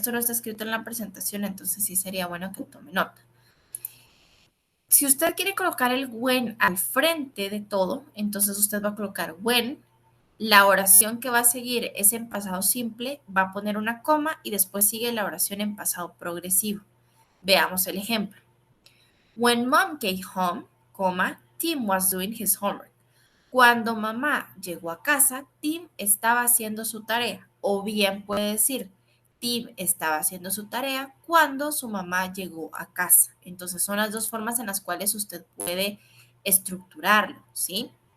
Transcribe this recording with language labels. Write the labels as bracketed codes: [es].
[es] Esto no está escrito en la presentación, entonces sí sería bueno que tome nota. Si usted quiere colocar el when al frente de todo, entonces usted va a colocar when. La oración que va a seguir es en pasado simple, va a poner una coma y después sigue la oración en pasado progresivo. Veamos el ejemplo. [en] When mom came home, Tim was doing his homework. [es] Cuando mamá llegó a casa, Tim estaba haciendo su tarea. O bien puede decir, Tim estaba haciendo su tarea cuando su mamá llegó a casa. Entonces son las dos formas en las cuales usted puede estructurarlo, ¿sí?